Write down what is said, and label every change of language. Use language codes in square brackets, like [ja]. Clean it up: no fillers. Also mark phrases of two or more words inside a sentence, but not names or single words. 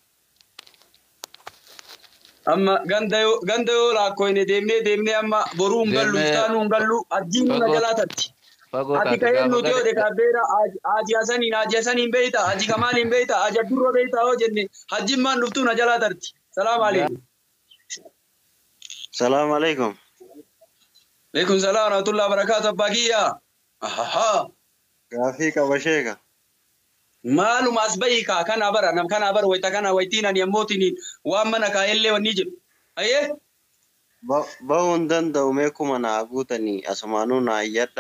[om] Amma ganda yoo laakkoyne deemnee amma boruu hin gallu iftaanuu hin gallu ajjiin na jalaa tatti. Ati ka'ee nuti yoo dekaabeera Haji Hasaniin beeyta Haji Kamaaliin beeyta Haji Abdurroo beeyta yoo jenne hajjimmaan dhuftuu na jalaa tarti. [ar] سلام عليكم. سلام عليكم. عليكم السلام ورحمة الله وبركاته [om] abbaa kiyya. Gaafii qaba sheeka. Maaluma as bahiikaa kana bara wayita kana wayitiin ani ammootiin waan mana kaa'ellee wanni jedhu. Ayyee. Bahuu hin danda'u meekuma naa guutanii asumaanuu naa iyyadha.